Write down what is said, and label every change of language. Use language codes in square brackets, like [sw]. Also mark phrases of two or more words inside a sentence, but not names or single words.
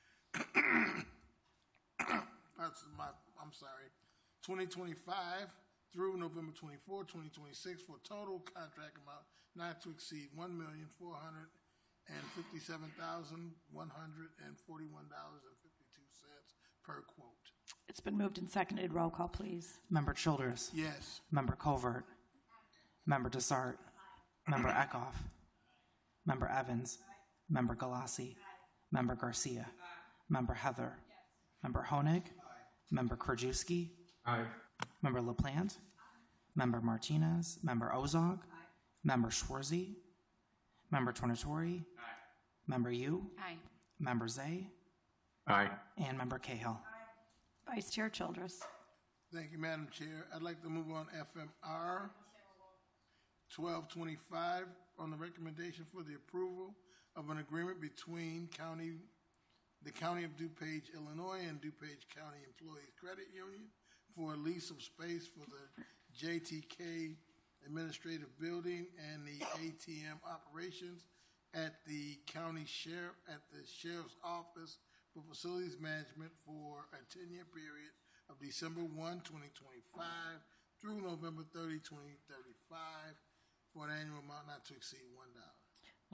[en] 2025 through November 24, 2026 for a total contract amount not to exceed $1,457,141.52 per quote. It's been moved and seconded. Roll call, please. Member Childers. Yes. Member Covert. Member Desart. Member Eckhoff. Member Evans. Member Galassi. Member Garcia. Member Heather. Member Honig. Member Krajewski. Aye. Member LaPlante. Member Martinez. Member Ozog. Member Schwarzy. Member Tornatori. Member Yu. Aye. Member Zay. Aye. And Member Cahill. Vice Chair Childress. Thank you, Madam Chair. I'd like to move on FMR 1225 on the recommendation for the approval of an agreement between the County of DuPage, Illinois, and DuPage County Employees Credit Union for a lease of space for the JTK Administrative Building and the ATM operations at the Sheriff's Office for facilities management for a 10-year period of December 1, 2025 through November 30, 2035 for an annual amount not to exceed $1.